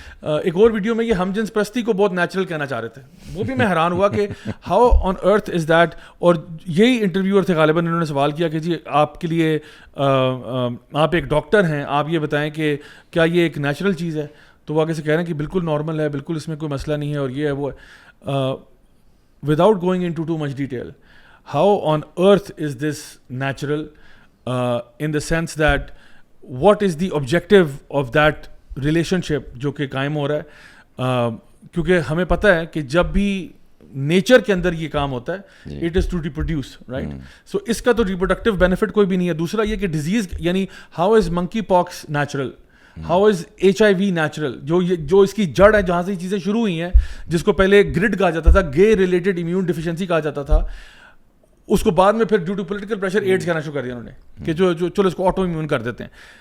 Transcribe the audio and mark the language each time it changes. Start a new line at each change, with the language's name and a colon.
Urdu: ایک اور ویڈیو میں یہ ہم جنس پرستی کو بہت نیچرل کہنا چاہ رہے تھے, وہ بھی میں حیران ہوا کہ
English: How on earth is that.
Urdu: اور یہی انٹرویور تھے غالباً, انہوں نے سوال کیا کہ جی آپ کے لیے آپ ایک ڈاکٹر ہیں, آپ یہ بتائیں کہ کیا یہ ایک نیچرل چیز ہے. تو وہ آگے سے کہہ رہے ہیں کہ بالکل نارمل ہے, بالکل اس میں کوئی مسئلہ نہیں ہے, اور یہ ہے وہ ہے.
English: without going into too much detail, how on earth is this natural in the sense that what is the objective of that relationship
Urdu: جو کہ قائم ہو رہا ہے. کیونکہ ہمیں پتہ ہے کہ جب بھی نیچر کے اندر یہ کام ہوتا ہے
English: It is to reproduce, right.
Urdu: سو اس کا تو ریپروڈکٹیو بینیفٹ کوئی بھی نہیں ہے. دوسرا یہ کہ ڈیزیز یعنی
English: how is monkeypox natural, how is HIV natural,
Urdu: جو اس کی جڑ ہے جہاں سے یہ چیزیں شروع ہوئی ہیں, جس کو پہلے گرڈ کہا جاتا تھا, گے ریلیٹڈ امیون ڈیفیشنسی کہا جاتا تھا, اس کو بعد میں پھر
English: due to political pressure
Urdu: AIDS کہنا شروع کر دیا انہوں نے کہ جو چلو اس کو آٹو امیون کر دیتے ہیں.